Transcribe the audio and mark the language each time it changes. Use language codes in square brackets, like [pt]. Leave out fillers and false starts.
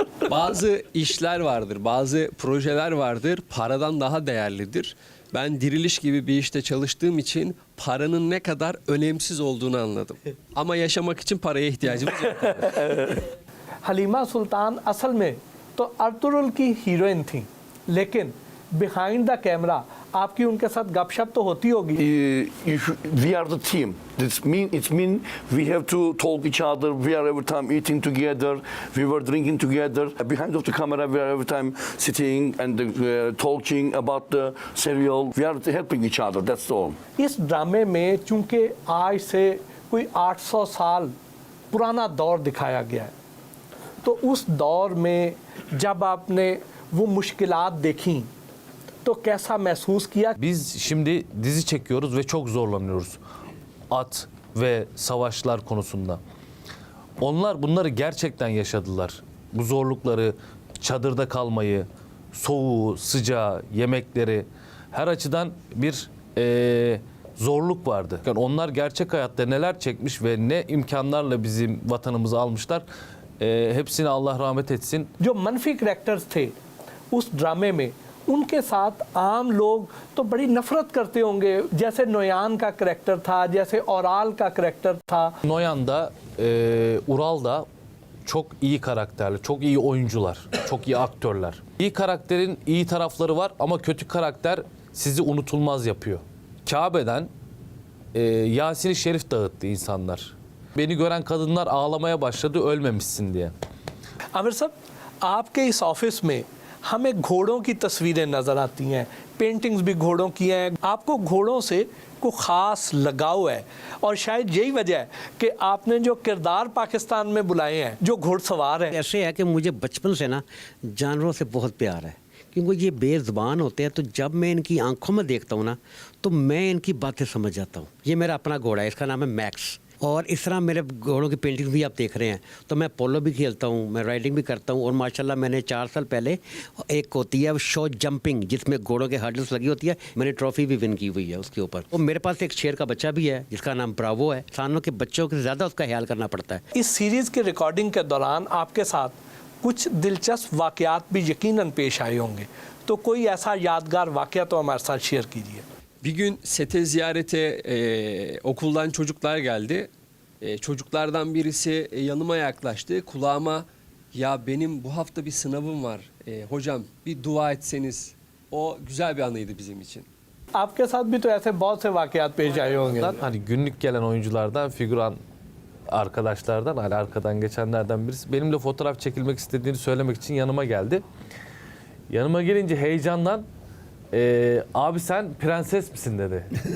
[tr] Bazı işler vardır, bazı projeler vardır, paradan daha değerlidir. Ben Diriliş gibi bir işte çalıştığım için paranın ne kadar önemsiz olduğunu anladım. Ama yaşamak için paraya ihtiyacımız yok. [hi] Halima सुल्तान असल में तो Ertugrul की heroine थी, लेकिन [en] behind the camera [hi] आपकी उनके साथ गपशप तो होती होगी। [en] We are the team. It mean we have to talk each other. We are every time eating together. We were drinking together. Behind of the camera, we are every time sitting and talking about the serial. We are helping each other. That's all. [hi] इस ड्रामे में चूंकि आज से कोई 800 साल पुराना दौर दिखाया गया है, तो उस दौर में जब आपने वो मुश्किलात देखी तो कैसा महसूस किया? [tr] Biz şimdi dizi çekiyoruz ve çok zorlanıyoruz. At ve savaşlar konusunda. Onlar bunları gerçekten yaşadılar. Bu zorlukları, çadırda kalmayı, soğuğu, sıcağı, yemekleri. her açıdan bir zorluk vardı. Yani onlar gerçek hayatta neler çekmiş ve ne imkanlarla bizim vatanımızı almışlar. Hepsine Allah rahmet etsin. [hi] जो मनफी characters थे उस ड्रामे में उनके साथ आम लोग तो बड़ी नफरत करते होंगे, जैसे नोयान का करैक्टर था, जैसे औराल का करैक्टर था. [tr] Noyan da Ural da çok iyi karakterli, çok iyi oyuncular, çok iyi aktörler. İyi karakterin iyi tarafları var ama kötü karakter sizi unutulmaz yapıyor. Kabe'den Yasin-i Şerif dağıttı insanlar. Beni gören kadınlar ağlamaya başladı ölmemişsin diye. [hi] Aamir साहब, आपके इस office में हमें घोड़ों की तस्वीरें नज़र आती हैं, पेंटिंग्स भी घोड़ों की हैं. आपको घोड़ों से को ख़ास लगाव है और शायद यही वजह है कि आपने जो किरदार पाकिस्तान में बुलाए हैं जो घुड़सवार हैं. ऐसे है कि मुझे बचपन से ना जानवरों से बहुत प्यार है, क्योंकि ये बेज़ुबान होते हैं, तो जब मैं इनकी आंखों में देखता हूँ ना तो मैं इनकी बातें समझ जाता हूँ. ये मेरा अपना घोड़ा है, इसका नाम है मैक्स. और इस तरह मेरे घोड़ों की पेंटिंग भी आप देख रहे हैं. तो मैं पोलो भी खेलता हूँ, मैं राइडिंग भी करता हूँ, और माशाल्लाह मैंने 4 साल पहले एक होती है शो जंपिंग जिसमें घोड़ों के हर्डल्स लगी होती है, मैंने ट्रॉफी भी विन की हुई है उसके ऊपर. और मेरे पास एक शेर का बच्चा भी है जिसका नाम ब्रावो है. इंसानों के बच्चों से ज़्यादा उसका ख्याल करना पड़ता है. इस सीरीज़ के रिकॉर्डिंग के दौरान आपके साथ कुछ दिलचस्प वाक़यात भी यकीनन पेश आए होंगे, तो कोई ऐसा यादगार वाक़या तो हमारे साथ शेयर कीजिए. [tr] Bir gün sete ziyarete okuldan çocuklar geldi. Çocuklardan birisi yanıma yaklaştı. Kulağıma ya benim bu hafta bir sınavım var. Hocam bir dua etseniz. O güzel bir anıydı bizim için. [hi] आपके साथ भी तो ऐसे बहुत से वाक़यात पेश आए होंगे. [tr] Hani günlük gelen oyunculardan, figüran arkadaşlardan, hani arkadan geçenlerden birisi benimle fotoğraf çekilmek istediğini söylemek için yanıma geldi. Yanıma gelince heyecandan abi sen prenses misin dedi.